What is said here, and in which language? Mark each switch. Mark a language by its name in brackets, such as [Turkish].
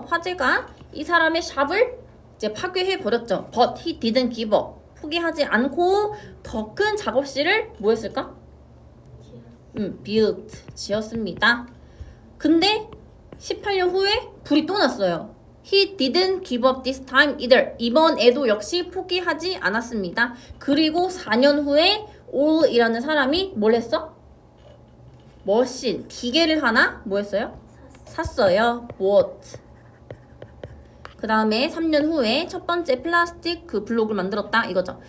[Korean] 화재가 이 사람의 샵을 이제 파괴해 버렸죠. [English] But he didn't give up. [Korean] 포기하지 않고 더 큰 작업실을 뭐 했을까? [English] built. [Korean] 지었습니다. 근데 18년 후에 불이 또 났어요. [English] He didn't give up this time either. [Korean] 이번에도 역시 포기하지 않았습니다. 그리고 4년 후에 all이라는 사람이 뭘 했어? 머신, 기계를 하나 뭐 했어요? 샀어요. [English] bought. [Korean] 그 다음에 3년 후에 첫 번째 플라스틱 그 블록을 만들었다 이거죠.